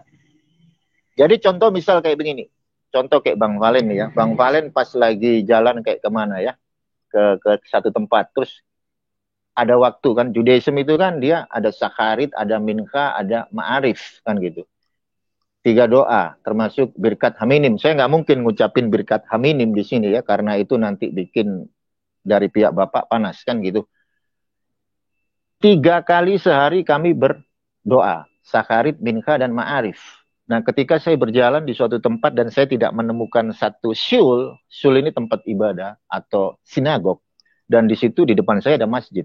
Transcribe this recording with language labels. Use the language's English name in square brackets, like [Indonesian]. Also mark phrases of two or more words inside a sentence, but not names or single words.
[Indonesian] Jadi contoh misal kayak begini. Contoh kayak Bang Valen nih ya. Bang Valen pas lagi jalan kayak kemana ya. Ke satu tempat. Terus ada waktu kan, Judaism itu kan dia ada Sakharit, ada Mincha, ada Ma'arif kan gitu. 3 doa, termasuk birkat haminim. Saya nggak mungkin ngucapin birkat haminim di sini ya, karena itu nanti bikin dari pihak Bapak panas kan gitu. 3 kali sehari kami berdoa, Sakharit, Mincha, dan Ma'arif. Nah ketika saya berjalan di suatu tempat dan saya tidak menemukan satu syul ini tempat ibadah atau sinagog, dan di situ di depan saya ada masjid.